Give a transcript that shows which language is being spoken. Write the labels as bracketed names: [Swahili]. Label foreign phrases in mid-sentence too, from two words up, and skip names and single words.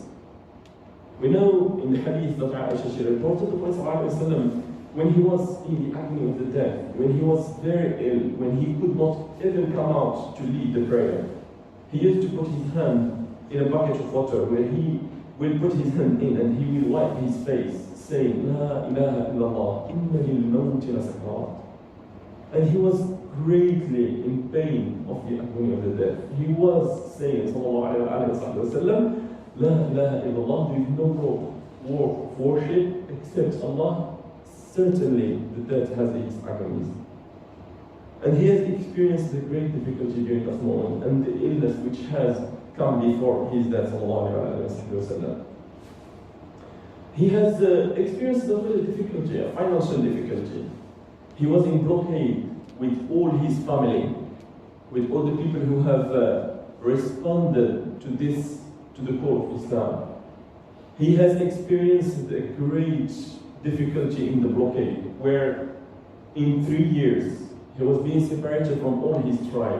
[English] We know in the hadith that Aisha she reported, the Prophet ﷺ, when he was in the agony of the death, when he was very ill, when he could not even come out to lead the prayer, he used to put his hand in a bucket of water where he will put his hand in and he will wipe his face, saying, [Arabic] لا إله إلا الله، إن للموت لسكرات. [English] And he was greatly in pain of the agony of the death. He was saying, [Arabic] صلى الله عليه وسلم، لا إله إلا الله, [English] there is no work of worship except Allah. Certainly the death has its agonies. And he has experienced the great difficulty during that moment and the illness which has come before his death, [Arabic] صلى الله عليه وسلم. [English] He has experienced a little difficulty, a financial difficulty. He was in blockade with all his family, with all the people who have responded to the call of Islam. He has experienced a great difficulty in the blockade, where in 3 years he was being separated from all his tribe.